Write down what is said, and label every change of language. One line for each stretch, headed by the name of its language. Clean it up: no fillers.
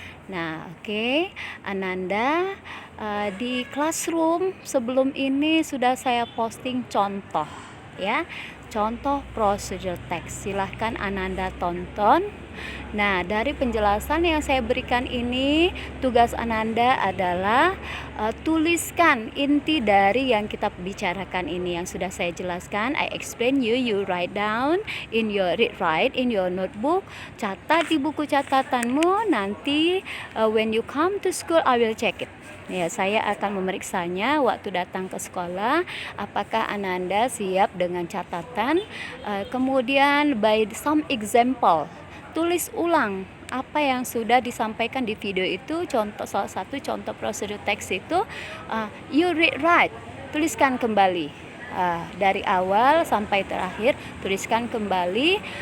Indonesian: Nah, oke. Ananda, di classroom sebelum ini sudah saya posting contoh ya, contoh procedure text. Silahkan Ananda tonton. Nah, dari penjelasan yang saya berikan ini, tugas Ananda adalah tuliskan inti dari yang kita bicarakan ini yang sudah saya jelaskan.
English: I explain you write down in your write in your notebook.
Indonesian: Catat di buku catatanmu. Nanti
English: when you come to school, I will check it.
Indonesian: Ya, saya akan memeriksanya waktu datang ke sekolah, apakah Ananda siap dengan catatan. Kemudian
English: by some example,
Indonesian: tulis ulang apa yang sudah disampaikan di video itu. Salah satu contoh prosedur teks itu
English: you read right,
Indonesian: tuliskan kembali dari awal sampai terakhir, tuliskan kembali.